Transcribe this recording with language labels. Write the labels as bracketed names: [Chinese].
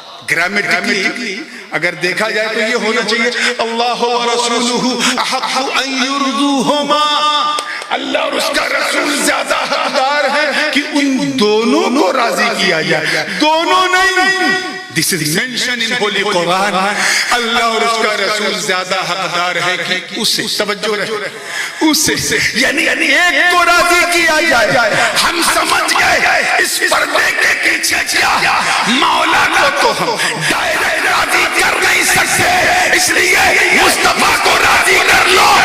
[Urdu] Grammatically اگر دیکھا جائے تو یہ ہونا چاہیے [Arabic] اللہ و رسولہ احق ان یرضوہما، [Urdu] اللہ اور اس کا رسول زیادہ حقدار ہے کہ ان دونوں کو راضی کیا جائے، دونوں نہیں. [English] This is mentioned in Holy Quran. [Urdu] اللہ اور اس کا رسول زیادہ حقدار ہے کہ اسے، توجہ رہے، اسے یعنی ایک کو راضی کیا جائے. ہم سمجھ گئے اس پردے کے پیچھے کیا، مولا کو تو ہم ڈائریکٹ راضی کر نہیں سکتے، اس لیے مصطفیٰ کو راضی کر لو.